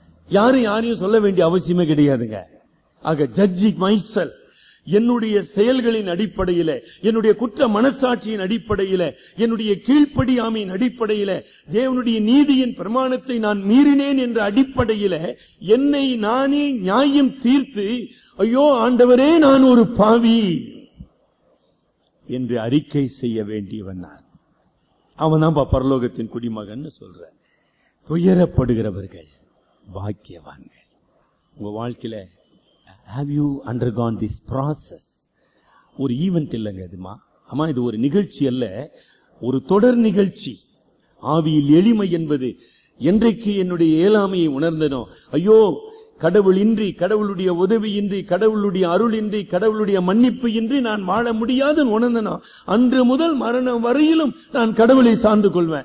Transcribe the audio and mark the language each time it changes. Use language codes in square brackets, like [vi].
[ta] யாரையும் சொல்ல வேண்டிய அவசியமே கிடையாதுங்க. ஆக [en] judging myself, [ta] என்னுடைய செயல்களின் அடிப்படையில, என்னுடைய குற்ற மனசாட்சியின் அடிப்படையில, என்னுடைய கீழ்ப்படியாமையின் அடிப்படையில, தேவனுடைய நீதியின் பிரமாணத்தை நான் மீறினேன் என்ற அடிப்படையில என்னை நானே நியாயம் தீர்த்து, ஐயோ ஆண்டவரே நான் ஒரு பாவி என்று அறிக்கை செய்ய வேண்டியவன் நான். அவன் தான் பரலோகத்தின் குடிமகன் சொல்ற. துயரப்படுகிறவர்கள் பாக்கியவான்கள். உங்க வாழ்க்கையில [en] have you undergone this process? [ta] ஒரு ஈவென்ட் இல்லைங்க இதுமா. ஆமா, இது ஒரு நிகழ்ச்சி அல்ல, ஒரு தொடர் நிகழ்ச்சி. ஆவியில் எளிமை என்பது, என்றைக்கு என்னுடைய இயலாமையை உணர்ந்தனோ, ஐயோ கடவுள் இன்றி, கடவுளுடைய உதவியின்றி, கடவுளுடைய அருளின்றி, கடவுளுடைய மன்னிப்பு இன்றி நான் வாழ முடியாதுன்னு உணர்ந்தனோ, அன்று முதல் மரணம் வரையிலும் நான் கடவுளை சார்ந்து கொள்வேன்.